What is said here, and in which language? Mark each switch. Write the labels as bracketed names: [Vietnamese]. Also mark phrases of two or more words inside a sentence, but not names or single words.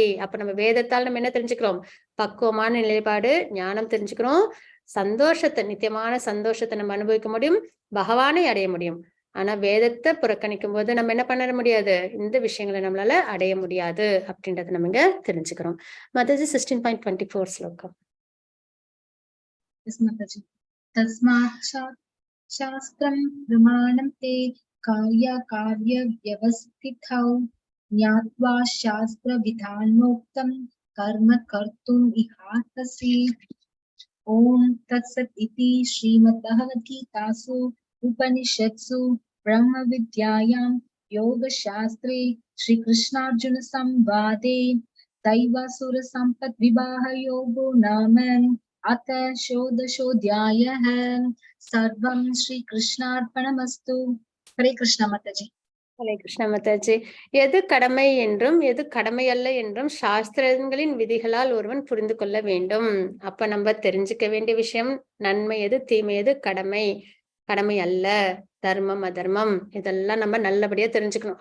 [Tamil] அப்ப நம்ம வேதத்தால் நம்ம என்ன தெரிஞ்சுக்கிறோம்? பக்குவமான நிலைப்பாடு, ஞானம் தெரிஞ்சுக்கிறோம், சந்தோஷத்தை, நித்தியமான சந்தோஷத்தை நம்ம அனுபவிக்க முடியும், பகவானை அடைய முடியும். ஆனா வேதத்தை புறக்கணிக்கும் போது நம்ம என்ன பண்ண முடியாது, இந்த விஷயங்களை நம்மளால அடைய முடியாது அப்படின்றத நம்ம இங்க தெரிஞ்சுக்கிறோம். மாதாஜி 16.24 ஸ்லோகம். [English] Yes, Mataji. [Sanskrit] तस्मात् शास्त्रं प्रमाणं ते कार्य अकार्य व्यवस्थितौ ज्ञात्वा शास्त्र विधानोक्तं कर्म कर्तुम् इहार्हसि. ॐ तत्सत् इति श्रीमद् भगवद् गीतासु उपनिषत्सु ब्रह्म विद्यायां योग शास्त्रे श्री कृष्ण अर्जुन संवादे दैवासुर सम्पद् विभाग योगो नाम अथ षोडशोऽध्यायः सर्वं श्री कृष्ण अर्पणमस्तु. [Hindi] Hare Krishna Mataji. ஹரே கிருஷ்ண மாதாஜி. [Tamil] எது கடமை என்றும் எது கடமை அல்ல என்றும் சாஸ்திரங்களின் விதிகளால் ஒருவன் புரிந்து கொள்ள வேண்டும். அப்ப நம்ம தெரிஞ்சுக்க வேண்டிய விஷயம், நன்மை எது தீமை எது கடமை கடமை அல்ல, தர்மம் அதர்மம் இதெல்லாம் நம்ம நல்லபடியா தெரிஞ்சுக்கணும்.